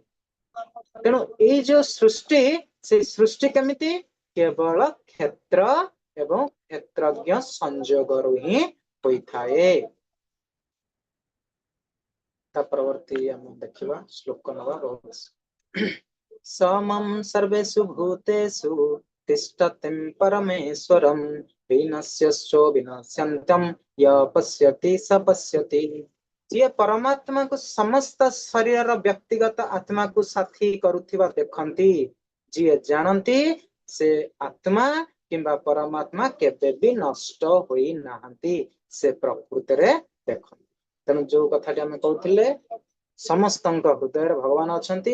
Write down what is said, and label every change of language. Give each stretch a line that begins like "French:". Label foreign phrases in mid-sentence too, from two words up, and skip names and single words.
Odia: ତେଣୁ ଏଇ ଯୋଉ ସୃଷ୍ଟି ସେଇ ସୃଷ୍ଟି କେମିତି କେବଳ କ୍ଷେତ୍ର ଏବଂ କ୍ଷେତ୍ରଜ୍ଞ ସଂଯୋଗରୁ ହିଁ ହୋଇଥାଏ। ତା ପରବର୍ତ୍ତୀ ଆମେ ଦେଖିବା ଶ୍ଲୋକ ନବା ରହୁଛି
Sanskrit: समं सर्वेषु भूतेषु तिष्ठतिं परमेश्वरं विनश्यश्चो विनश्यन्तं य पश्यति स पश्यति।
Odia: ଯିଏ ପରମାତ୍ମାକୁ ସମସ୍ତ ଶରୀରର ବ୍ୟକ୍ତିଗତ ଆତ୍ମାକୁ ସାଥୀ କରୁଥିବା ଦେଖନ୍ତି ଯିଏ ଜାଣନ୍ତି ସେ ଆତ୍ମା କିମ୍ବା ପରମାତ୍ମା କେବେ ବି ନଷ୍ଟ ହୋଇନାହାନ୍ତି ସେ ପ୍ରକୃତିରେ ଦେଖନ୍ତି। ତେଣୁ ଯୋଉ କଥାଟି ଆମେ କହୁଥିଲେ ସମସ୍ତଙ୍କ ହୃଦୟରେ ଭଗବାନ ଅଛନ୍ତି।